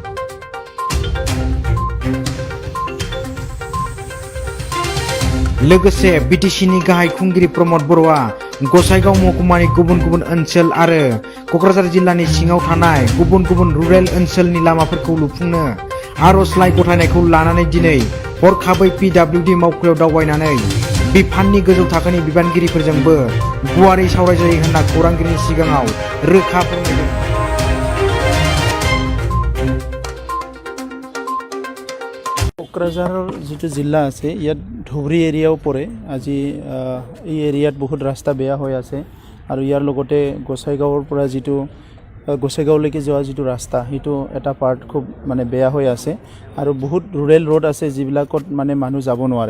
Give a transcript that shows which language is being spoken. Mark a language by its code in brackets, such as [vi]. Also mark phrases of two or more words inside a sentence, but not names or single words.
[brx] लोगोसे बिटिसिनि गाहाय खुंगिरि प्रमद बर'आ गसाइगाव महकुमानि गुबुन गुबुन ओनसोल आरो क'क्राझार जिल्लानि सिङाव थानाय गुबुन गुबुन रुरेल ओनसोलनि लामाफोरखौ लुफुंनो आर'जलाइ गथायनायखौ लानानै दिनै हरखाबै PWD मावखुलियाव दावबायनानै बिफाननि गोजौ थाखोनि बिबानगिरिफोरजोंबो गुवारै सावरायजायो होनना खौरांगिरिनि सिगाङाव रोखा फोरमायदों। [as] क'क्राझार जितु जिल्ला আছে ইয়াত ধুবুৰী এৰিয়াও পৰে। আজি এই এৰিয়াত বহুত ৰাস্তা বেয়া হৈ আছে আৰু ইয়াৰ লগতে গোসাইগাঁৱৰ পৰা যিটো গোসাইগাঁৱলৈকে যোৱা যিটো ৰাস্তা সেইটো এটা পাৰ্ট খুব মানে বেয়া হৈ আছে আৰু বহুত [en] rural road [as] আছে যিবিলাকত মানে মানুহ যাব নোৱাৰে।